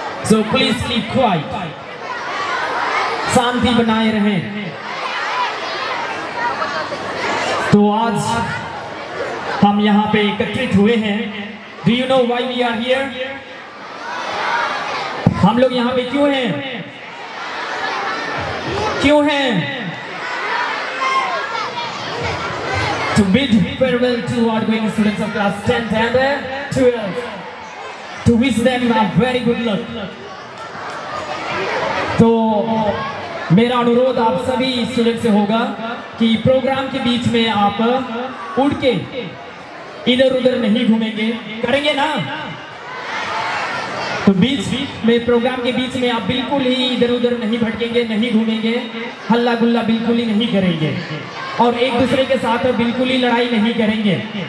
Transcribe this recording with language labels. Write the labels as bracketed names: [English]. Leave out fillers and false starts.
[English] So please keep quiet. [Hindi] शांति बनाए रहें। तो आज हम यहाँ पे एकत्रित हुए हैं। [English] Do you know why we are here? [Hindi] हम लोग यहाँ पे क्यों हैं? क्यों हैं? [English] To bid farewell to our going students of class 10th and 12th. To wish them a very good luck. [Hindi] तो मेरा अनुरोध आप सभी स्टूडेंट से होगा कि प्रोग्राम के बीच में आप उड़ के इधर उधर नहीं घूमेंगे, करेंगे ना? तो बीच में प्रोग्राम के बीच में आप बिल्कुल ही इधर उधर नहीं भटकेंगे, नहीं घूमेंगे, हल्ला गुल्ला बिल्कुल ही नहीं करेंगे और एक दूसरे के साथ बिल्कुल ही लड़ाई नहीं करेंगे।